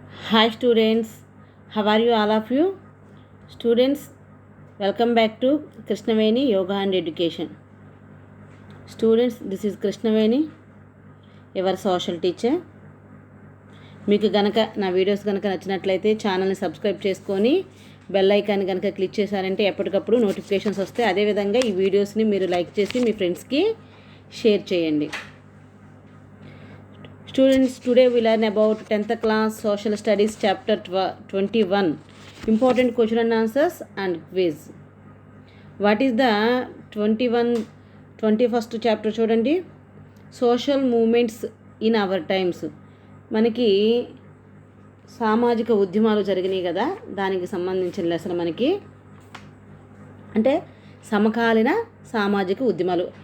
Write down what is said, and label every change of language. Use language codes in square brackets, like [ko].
[en] Hi students, how are you all of you? Students, welcome back to Krishnaveni Yoga and Education. Students, this is Krishnaveni, your social teacher. [te] మీకు గనక నా videos కనుక నచ్చినట్లయితే ఛానల్ని subscribe చేసుకొని bell icon కనుక click చేశారంటే ఎప్పటికప్పుడు నోటిఫికేషన్స్ వస్తాయి. అదేవిధంగా ఈ వీడియోస్ని మీరు లైక్ చేసి మీ ఫ్రెండ్స్కి షేర్ చేయండి. [en] Students, today we learn about 10th class social studies chapter 21 important question and answers and quiz. What is the 21st chapter చూడండి, social movements in our times. [te] మనకి సామాజిక ఉద్యమాలు జరిగినాయి కదా, దానికి సంబంధించిన లెసన్ మనకి అంటే సమకాలీన సామాజిక ఉద్యమాలు.